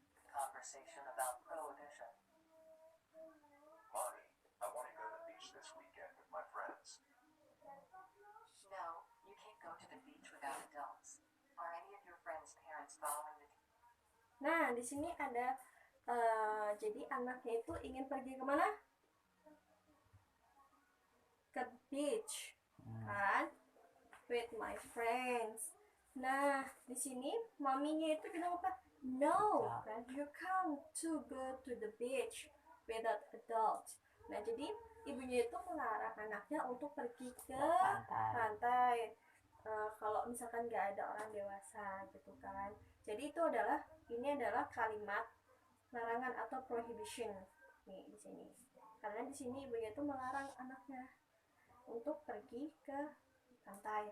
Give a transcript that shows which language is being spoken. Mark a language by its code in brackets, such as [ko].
[en] Conversation about prohibition. Mommy, I want to go to the beach this weekend with my friends. No, you can't go to the beach without adults. Are any of your friends' parents following the [id] Nah, di sini ada jadi anaknya itu ingin pergi kemana? Ke [en] beach, kan? With my friends. [id] Nah, di sini maminya itu bilang apa? No, kan? [en] You can't to go to the beach without adults. [id] Nah, jadi ibunya itu melarang anaknya untuk pergi ke pantai. Kalau misalkan nggak ada orang dewasa gitu kan. Jadi ini adalah kalimat larangan atau prohibition nih di sini. Karena di sini ibunya itu melarang anaknya untuk pergi ke pantai.